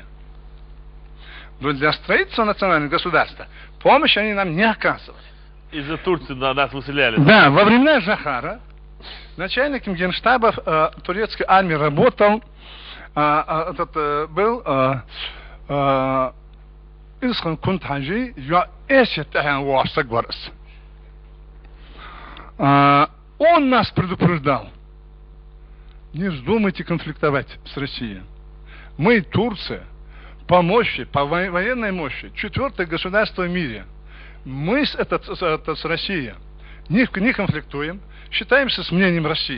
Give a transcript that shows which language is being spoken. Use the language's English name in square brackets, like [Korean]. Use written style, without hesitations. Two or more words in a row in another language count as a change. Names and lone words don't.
[Russian] Но для строительства национального государства помощь они нам не оказывали. Из-за Турции нас выселяли. Да, во времена Жахара начальником генштаба турецкой армии работал был Исхан Кунтхаджи, я эсет варса гварс. Он нас предупреждал. Не вздумайте конфликтовать с Россией. Мы, Турция, по мощи, по военной мощи, 4-е государство в мире. Мы с Россией не конфликтуем, считаемся с мнением России.